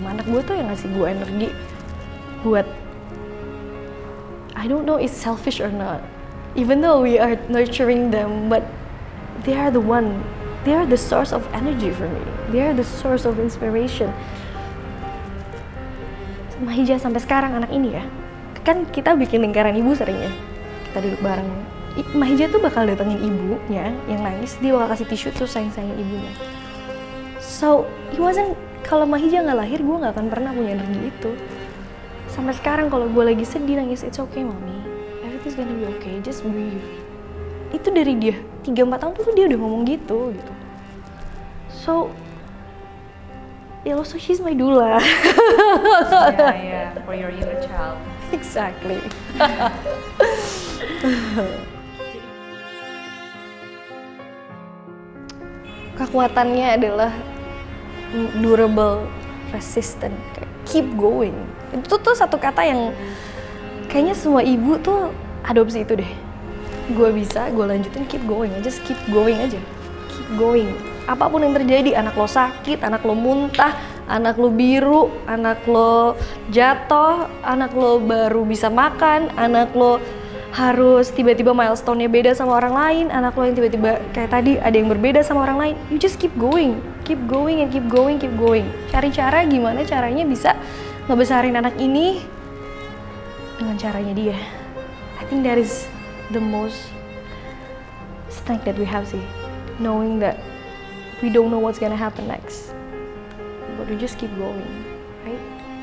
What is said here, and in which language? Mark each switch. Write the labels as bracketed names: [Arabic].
[Indonesian] Anak gue tuh yang ngasih gue energi buat, [English] I don't know it's selfish or not, even though we are nurturing them, but they are the one, they are the source of energy for me, they are the source of inspiration. [Indonesian] Mahija sampai sekarang anak ini ya, kan kita bikin lingkaran ibu seringnya, kita duduk bareng. Mahija tuh bakal datengin ibunya yang nangis, dia bakal kasih tisu terus sayang-sayangin ibunya. [English] So, it wasn't, [Indonesian] kalau Mahija nggak lahir, gue nggak akan pernah punya energi itu. Sampai sekarang kalau gue lagi sedih nangis, [English] it's okay mommy, everything's gonna be okay, just breathe. [Indonesian] Itu dari dia, 3-4 tahun tuh dia udah ngomong gitu. [English] So, ya also she's my doula. Yeah, for your inner child. Exactly. [Indonesian] Kekuatannya adalah [English] durable, resistant, keep going. [Indonesian] Itu tuh satu kata yang kayaknya semua ibu tuh adopsi itu deh. Gue bisa, gue lanjutin, [English] keep going, just keep going [Indonesian] aja. Keep going. Apapun yang terjadi, anak lo sakit, anak lo muntah, anak lo biru, anak lo jatuh, anak lo baru bisa makan, anak lo harus tiba-tiba milestone-nya beda sama orang lain, anak lo yang tiba-tiba kayak tadi ada yang berbeda sama orang lain, [English] you just keep going and keep going. [Indonesian] Cari cara gimana caranya bisa ngebesarin anak ini dengan caranya dia. [English] I think that is the most strength that we have sih, knowing that we don't know what's gonna happen next, but we just keep going, right?